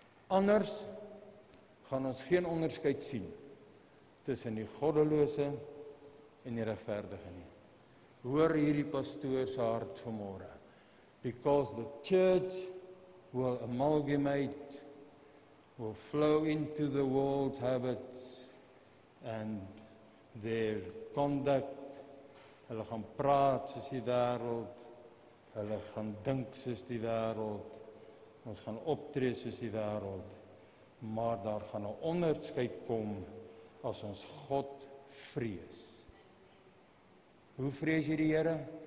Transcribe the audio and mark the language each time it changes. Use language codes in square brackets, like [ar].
[af] Anders gaan ons geen onderskeid sien tussen die goddelose en die regverdige nie. Hoor hierdie pastoor se hart vanmôre. [en] Because the church will amalgamate, will flow into the world's habits and their conduct. [af] Hulle gaan praat soos die wêreld, hulle gaan dink soos die wêreld. Ons gaan optree soos die wêreld, maar daar gaan 'n onderskeid kom as ons God vrees. Hoe vrees jy die Here?